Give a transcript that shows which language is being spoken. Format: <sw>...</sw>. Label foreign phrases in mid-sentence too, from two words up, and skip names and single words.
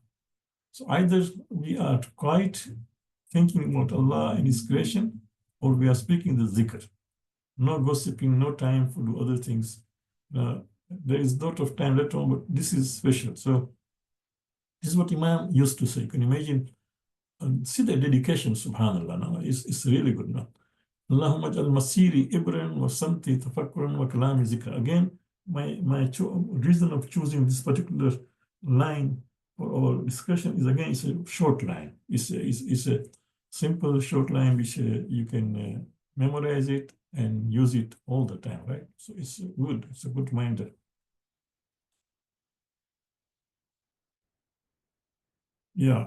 <en>So either we are quite thinking about Allah and His creation, or we are speaking the zikr. no gossiping, no time for do other things. There is a lot of time later on, but this is special. So this is what Imam used to say. You can imagine, see the dedication, subhanallah. No? It's really good. No?</en> <ar>اللهم اجعل مسيري عبرا وصمتي تفكرا وكلامي ذكرا.</ar> <en>Again, my reason of choosing this particular line for our discussion is, again, it's a short line. It's a simple short line which you can memorize it and use it all the time, right? So it's good. It's a good reminder. Yeah.</en>